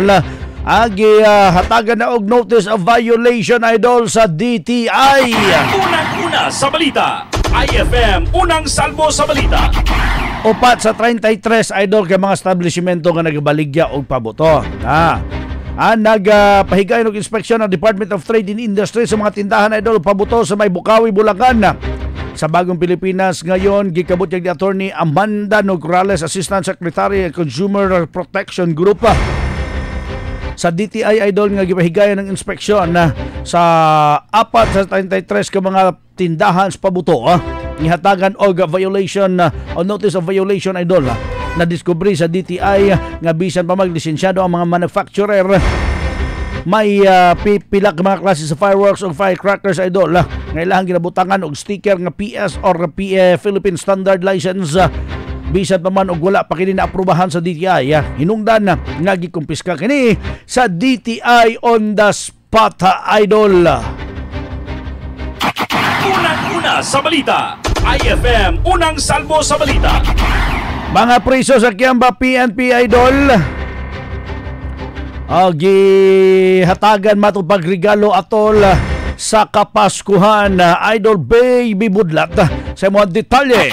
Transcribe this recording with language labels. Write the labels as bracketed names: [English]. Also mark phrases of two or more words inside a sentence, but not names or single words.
[Cebuano] Agi hatagan na og [English] notice of violation [Cebuano] idol sa DTI. Unang-una sa balita. IFM Unang Salvo sa Balita. Upat sa 33 idol kay mga establishmento nga nagabaligya og pabuto. Nagpahigayon og inspeksyon ng Department of Trade and Industry sa mga tindahan idol pabuto sa may Bukawi, Bulacan. Sa Bagong Pilipinas ngayon, gikabutyag ni Attorney Amanda Nograles, Assistant Secretary Consumer Protection Group. Sa DTI idol nga gipahigayon ng inspeksyon sa 4 sa 33 ka mga tindahan sa pabuto. Gihatagan og violation o [English] notice of violation [Cebuano] idol. Na-discovery sa DTI nga bisan pa maglisensyado ang mga manufacturer. May pila ka mga klase sa fireworks o firecrackers idol nga ilang ginabutangan og sticker nga PS or Philippine Standard License. Bisan pa man og wala pa kini naaprubahan sa DTI. Hinungdan nga gikumpiska kini sa DTI [English] on the spot [Cebuano] idol. Unang-una sa balita. IFM Unang Salvo sa Balita. Mga priso sa Kiamba PNP idol. Gihatagan matong pagregalo atol sa Kapaskuhan idol Baby Budlat sa mga detalye.